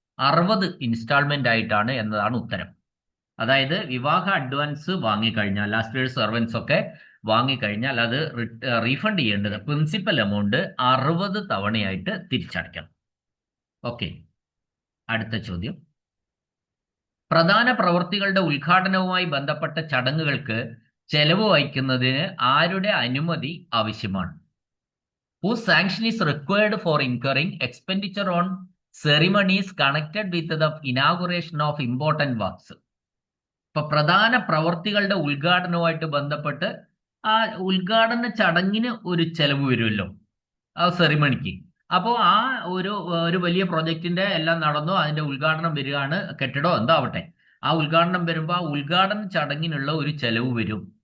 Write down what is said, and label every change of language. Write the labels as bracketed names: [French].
[Malayalam] 60 instalment ആയിട്ടാണ് എന്നതാണ് ഉത്തരം. അതായത് വിവാഹ അഡ്വാൻസ് വാങ്ങിക്കഴിഞ്ഞാൽ, ലാസ്റ്റ് ഇയർ സെർവൻസ് ഒക്കെ വാങ്ങിക്കഴിഞ്ഞാൽ അത് റീഫണ്ട് ചെയ്യേണ്ടത് പ്രിൻസിപ്പൽ എമൗണ്ട് 60 തവണയായിട്ട് തിരിച്ചടയ്ക്കണം. ഓക്കെ, അടുത്ത ചോദ്യം, പ്രധാന പ്രവൃത്തികളുടെ ഉദ്ഘാടനവുമായി ബന്ധപ്പെട്ട ചടങ്ങുകൾക്ക് ചെലവ് വഹിക്കുന്നതിന് ആരുടെ അനുമതി ആവശ്യമാണ്? [English] Whose sanction is required for incurring expenditure on ceremonies connected with the inauguration of important works? [Malayalam] ഇപ്പൊ പ്രധാന പ്രവർത്തികളുടെ ഉദ്ഘാടനവുമായിട്ട് ബന്ധപ്പെട്ട് ആ ഉദ്ഘാടന ചടങ്ങിന് ഒരു ചെലവ് വരുമല്ലോ, ആ സെറിമണിക്ക്. അപ്പോൾ ആ ഒരു വലിയ പ്രൊജക്ടിന്റെ എല്ലാം നടന്നു, അതിന്റെ ഉദ്ഘാടനം വരികയാണ്, കെട്ടിടോ എന്താവട്ടെ, ആ ഉദ്ഘാടനം വരുമ്പോൾ ആ ഉദ്ഘാടന ചടങ്ങിനുള്ള ഒരു ചെലവ് വരും.